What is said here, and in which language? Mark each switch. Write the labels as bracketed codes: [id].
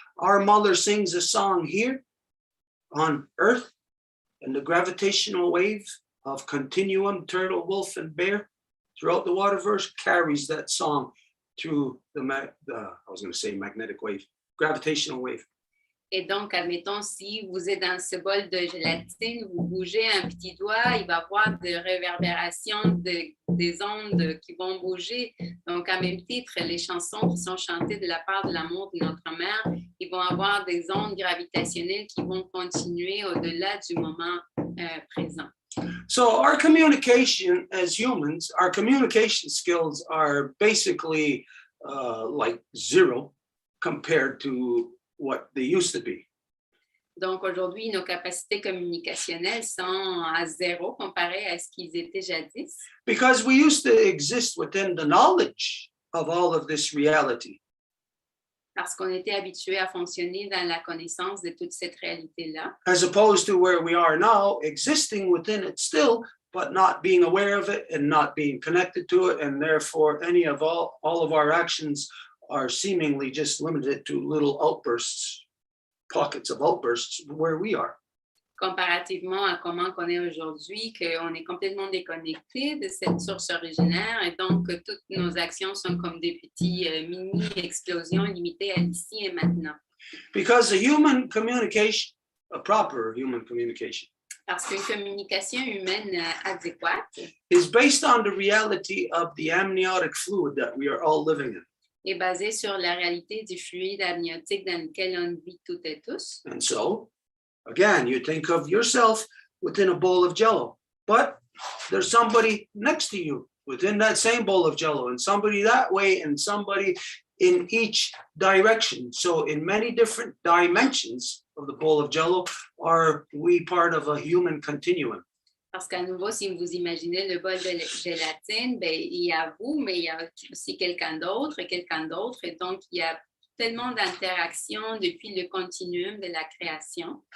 [en] Our mother sings a song here on Earth, and the gravitational wave of continuum, turtle, wolf, and bear throughout the waterverse carries that song through the I was going to say magnetic wave, gravitational wave. [fr] Et donc, admettons, si vous êtes dans ce bol de gélatine, vous bougez un petit doigt, il va y avoir des réverbérations, des ondes qui vont bouger. Donc, à même titre, les chansons qui sont chantées de la part de l'amour de notre mère, ils vont avoir des ondes gravitationnelles qui vont continuer au-delà du moment présent. [en] So our communication as humans, our communication skills are basically like zero compared to what they used to be. [fr] Donc aujourd'hui, nos capacités communicationnelles sont à zéro comparées à ce qu'ils étaient jadis. [en] Because we used to exist within the knowledge of all of this reality. [fr] Parce qu'on était habitué à fonctionner dans la connaissance de toute cette réalité-là. [en] As opposed to where we are now, existing within it still, but not being aware of it and not being connected to it, and therefore any of all of our actions are seemingly just limited to little outbursts, pockets of outbursts where we are. [fr] Comparativement à comment on est aujourd'hui, qu'on est complètement déconnecté de cette source originaire et donc que toutes nos actions sont comme des petits mini-explosions limitées à l'ici et maintenant. [en] Because a human communication, a proper human communication, [fr] parce qu'une communication humaine adéquate [en] is based on the reality of the amniotic fluid that we are all living in. [fr] Est basée sur la réalité du fluide amniotique dans lequel on vit toutes et tous. [en] And so, again, you think of yourself within a bowl of jello, but there's somebody next to you within that same bowl of jello, and somebody that way, and somebody in each direction. So in many different dimensions of the bowl of jello, are we part of a human continuum? [fr] Parce qu'à nouveau, si vous imaginez le bol de gélatine, ben, il y a vous, mais il y a aussi quelqu'un d'autre, et donc il y a tellement d'interactions depuis le continuum de la création.